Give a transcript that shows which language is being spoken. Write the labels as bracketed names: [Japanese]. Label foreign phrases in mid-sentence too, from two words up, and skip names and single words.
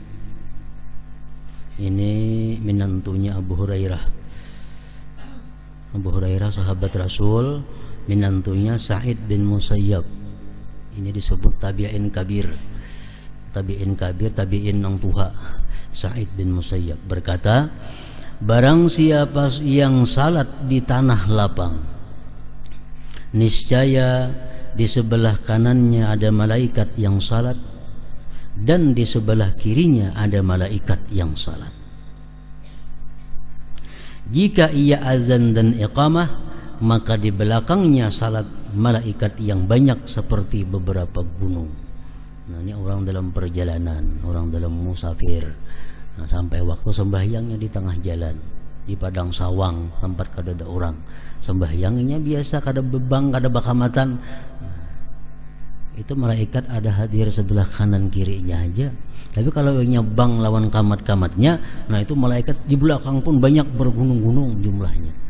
[Indonesian] Ini menantunya Abu Hurairah. Abu Hurairah sahabat Rasul, menantunya Sa'id bin Musayyab. Ini disebut [Arabic] تابعين كبير. تابعين كبير, [Indonesian] tabi'in [Banjar] nang tuha. [Indonesian] Sa'id bin Musayyab berkata, barang siapa yang salat di tanah lapang, niscaya di sebelah kanannya ada malaikat yang salat, dan di sebelah kirinya ada malaikat yang salat. Jika ia azan dan iqamah, maka di belakangnya salat malaikat yang banyak seperti beberapa gunung. Nah, ini orang dalam perjalanan, orang dalam musafir. [Banjar] Nah, sampai waktu sembahyangnya di tengah jalan, di padang sawang, tempat kada ada orang. Sembahyangnya biasa, kada bebang, kada bakamatan. Nah, itu malaikat ada hadir sebelah kanan kirinya aja. Tapi kalau nyabang lawan kamat-kamatnya, nah itu malaikat di belakang pun banyak bergunung-gunung jumlahnya.